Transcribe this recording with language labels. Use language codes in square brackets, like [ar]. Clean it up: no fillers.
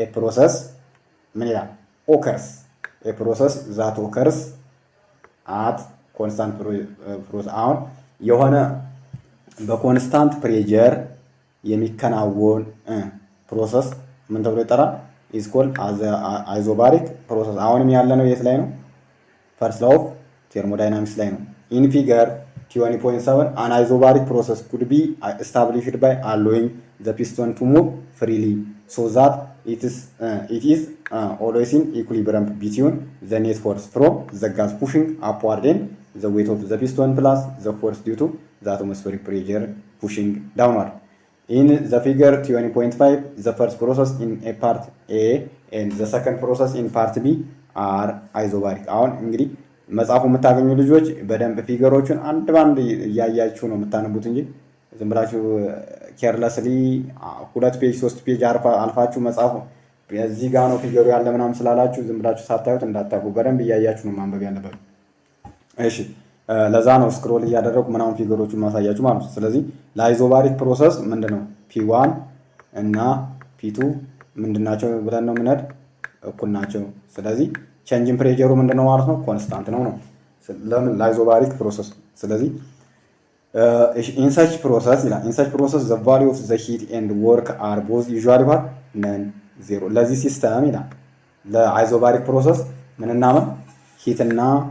[am] ፕሮሰስ ምን ይላል? [en] ኦከርስ ፕሮሰስ ዛት ኦከርስ አት ኮንስታንት ፕሮሰስ። [am] አሁን የሆነ በኮንስታንት ፕሬሸር የሚከናወን ፕሮሰስ ምን ተብሎ ይጠራል? [en] ኢዝ ኮልድ አይዞባሪክ ፕሮሰስ። [am] አሁንም ያለ ነው የት ላይ ነው? [en] ፈርስት ላው ኦፍ ቴርሞዳይናሚክስ [am] ላይ ነው። [en] ኢን ፊገር 20.7 an isobaric process could be established by allowing the piston to move freely so that it is always in equilibrium between the net force from the gas pushing upward and the weight of the piston plus the force due to the atmospheric pressure pushing downward. In the figure 20.5, the first process in a part A and the second process in part B are isobaric. [am] አሁን እንግዲህ መጽሐፉ የምታገኙ ልጆች በደንብ ፊገሮቹን አንድ ባንድ እያያችሁ ነው የምታነቡት እንጂ ዝም ብላችሁ ኬርለስሊ 2 ፔጅ 3 ፔጅ አልፋችሁ መጽሐፉ እዚህ ጋር ነው ፊገሩ ያለ ምናምን ስላላችሁ ዝም ብላችሁ ሳታዩት እንዳታቁ፣ በደንብ እያያችሁ ነው ማንበብ ያለበት። እሺ ለዛ ነው ስክሮል እያደረኩ ምናምን ፊገሮቹን ማሳያችሁ ማለት ነው። ስለዚህ ለአይዞባሪክ ፕሮሰስ ምንድነው P1 እና P2 ምንድናቸው ብለን ነው ምንድ እኩል ናቸው። ስለዚህ ቼንጅ ኢን ፕሬሸሩ ምንድነው ማለት ነው? ኮንስታንት ነው። ለምን ለአይዞባሪክ ፕሮሰስ። ስለዚህ [en] in such process [am] ይላል [en] in such process the value of the heat and work are both usually what none zero። [am] ለዚህ ሲስተም ይላል ለአይዞባሪክ ፕሮሰስ ምንና ምን ሂት እና